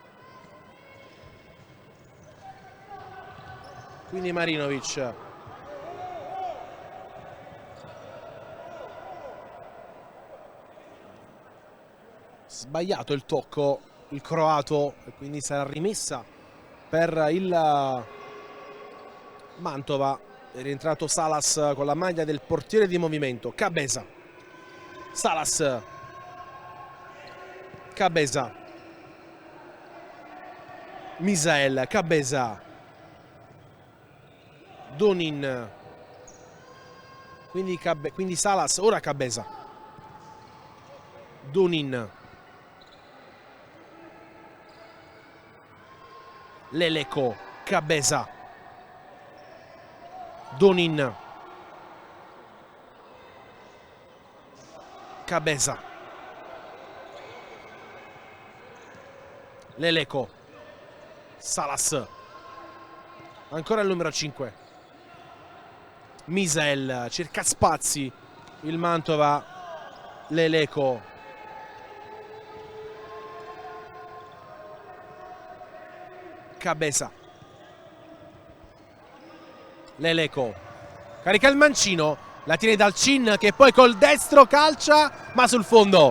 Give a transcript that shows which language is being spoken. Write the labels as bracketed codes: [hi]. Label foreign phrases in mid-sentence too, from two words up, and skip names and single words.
[it] Quindi Marinovic, sbagliato il tocco il croato e quindi sarà rimessa per il Mantova. È rientrato Salas con la maglia del portiere di movimento. Cabeza, Salas, Cabeza, Misael, Cabeza, Donin, quindi Salas, ora Cabeza, Donin, Leleco, Cabeza, Donin, Cabeza, Leleco, Salas, ancora il numero 5, Misel, cerca spazi il Mantova, Leleco, Cabeza, Leleco, carica il mancino, la tiene Dalcin che poi col destro calcia ma sul fondo.